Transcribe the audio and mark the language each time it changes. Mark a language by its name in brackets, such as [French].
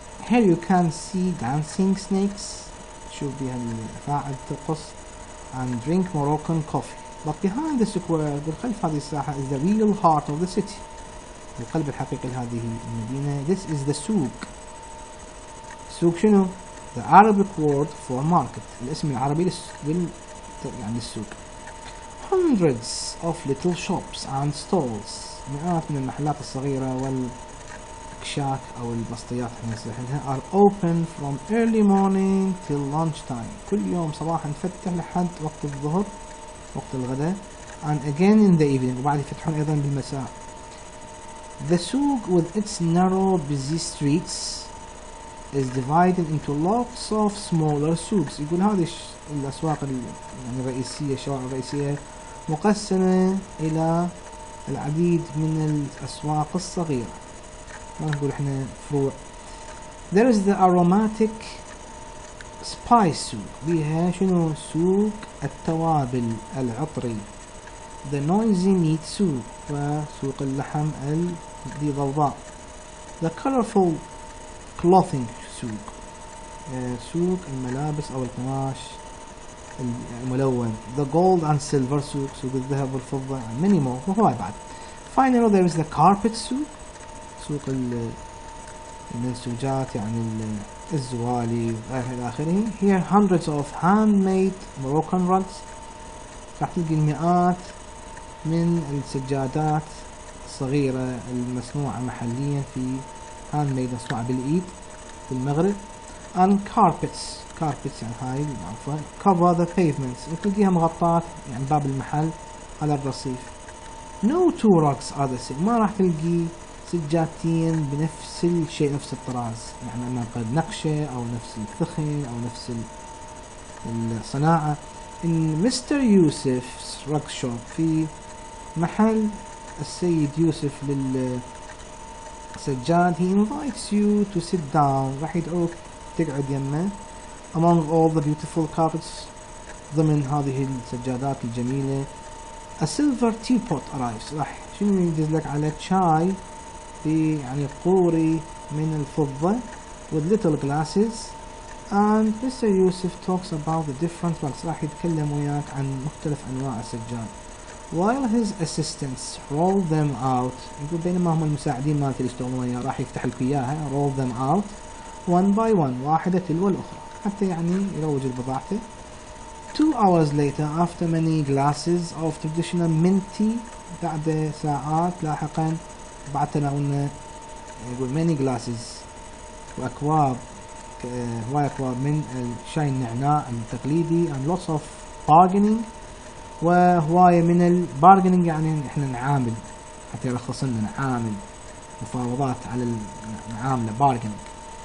[English] Here you can see dancing snakes. [Arabic] تشوف بها الأفاعي ترقص [English] and drink Moroccan coffee. But behind the square [Arabic] بالخلف هذه الساحة [English] is the real heart of the city. [Arabic] القلب الحقيقي لهذه المدينة. [English] This is the souk. [Arabic] سوق شنو؟ [English] The Arabic word for market. [Arabic] الاسم العربي يعني السوق. [English] Hundreds of little shops and stalls. [Arabic] مئات من المحلات الصغيرة والكشاك أو البسطيات [English] are open from early morning till lunchtime. [Arabic] كل يوم صباحا نفتح لحد وقت الظهر وقت الغداء [English] and again in the evening [Arabic] وبعد يفتحون أيضا بالمساء. [English] The souk with its narrow busy streets is divided into lots of smaller souks. [Arabic] يقول هذه الأسواق يعني الرئيسية الشوارع الرئيسية مقسمة إلى العديد من الأسواق الصغيرة، ما نقول إحنا فروع. [English] There is the aromatic spice souk. [Arabic] بها شنو؟ سوق التوابل العطري. [English] The noisy meat souk. [Arabic] وسوق اللحم ذي ضوضاء. [English] The colorful clothing سوق. [Arabic] سوق الملابس أو القماش الملون. [English] The gold and silver [Arabic] سوق الذهب والفضة [English] and many more [Arabic] وهواي بعد. [English] Finally there is the carpet سوق. [Arabic] سوق المنسوجات يعني الزوالي إلى آخره. [English] Here hundreds of handmade Moroccan rugs. [Arabic] راح تلقي المئات من السجادات الصغيرة المصنوعة محليا في handmade مصنوعة بالإيد في المغرب. [English] and carpets [Arabic] يعني هاي المعروفة [English] cover the pavements. [Arabic] وتلقيها مغطاة يعني باب المحل على الرصيف. [English] no two rugs are the same. [Arabic] ما راح تلقي سجادتين بنفس الشيء نفس الطراز، يعني ما قد نقشة أو نفس الثخن أو نفس الصناعة. [English] in Mr. يوسف's rug shop [Arabic] في محل السيد يوسف للسجاد [English] he invites you to sit down. [Arabic] راح يدعوك تقعد يمه [English] among all the beautiful carpets [Arabic] ضمن هذه السجادات الجميلة. [English] a silver teapot arrives. [Arabic] راح شنو يدز لك على شاي يعني قوري من الفضة [English] with little glasses and Mr. يوسف talks about the different rugs. [Arabic] راح يتكلم وياك عن مختلف أنواع السجاد [English] while his assistants roll them out. [Arabic] يقول بينما هم المساعدين مالته اللي يشتغلون وياه راح يفتح لك إياها [English] roll them out one by one [Arabic] واحدة تلو الأخرى حتى يعني يروج بضاعته. [English] 2 hours later after many glasses of traditional mint tea. [Arabic] بعد ساعات لاحقا بعد تناولنا يقول [English] many glasses [Arabic] وأكواب هواي أكواب من الشاي النعناع التقليدي [English] and lots of bargaining [Arabic] وهواية من البارجنينج يعني احنا نعامل حتى يرخص لنا نعامل مفاوضات على المعاملة bargaining.